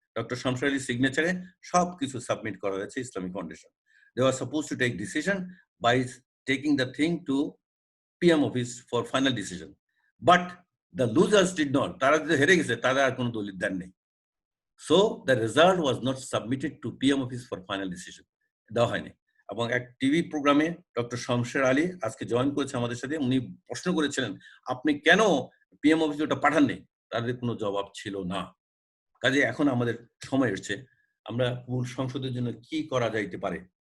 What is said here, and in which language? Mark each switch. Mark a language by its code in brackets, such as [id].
[bn] Doctor Shamsur আলীর সিগনেচারে সবকিছু submit করা হয়েছে Islamic foundation. [en] They were supposed to take decision by taking the thing to PM office for final decision. But the losers did not. [bn] তারা যে হেরে গেছে তারা আর কোনো দলিল দেন নেই। [en] So the result was not submitted to PM office for final decision. [bn] দেওয়া হয়নি। এবং এক টিভি প্রোগ্রামে ডক্টর শামসুর আলী আজকে জয়েন করেছে আমাদের সাথে, উনি প্রশ্ন করেছিলেন আপনি কেন PM অফিসে ওটা পাঠাননি? তাদের কোনো জবাব ছিল না। কাজে এখন আমাদের সময় এসেছে, আমরা মূল সংসদের জন্য কি করা যাইতে পারে।